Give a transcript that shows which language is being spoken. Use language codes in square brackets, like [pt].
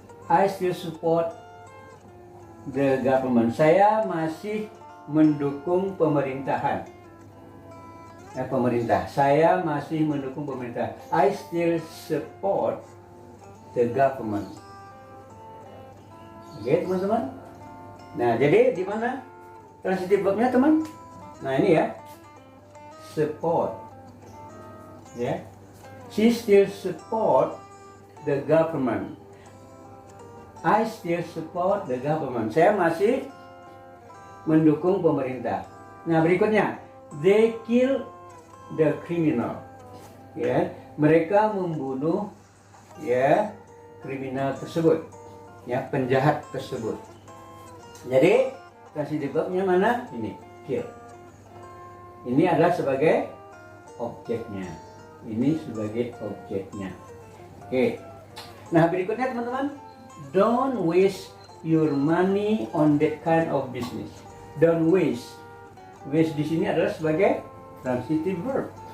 [en] I still support the government. [id] Saya masih mendukung pemerintahan. Pemerintah. Saya masih mendukung pemerintah. [en] I still support the government. [id] Oke, teman-teman. Nah, jadi di mana transitive verbnya, teman? Nah, ini ya. Support. Ya. [en] She still support the government. I still support the government. [id] Saya masih mendukung pemerintah. Nah, berikutnya, [en] they kill the criminal. [id] Ya, mereka membunuh ya kriminal tersebut, ya penjahat tersebut. Jadi transitive verbnya mana? Ini, kill. Ini adalah sebagai objeknya. Ini sebagai objeknya. Oke. Nah, berikutnya teman-teman, [en] don't waste your money on that kind of business. Don't waste. [id] Waste di sini adalah sebagai transitive verb.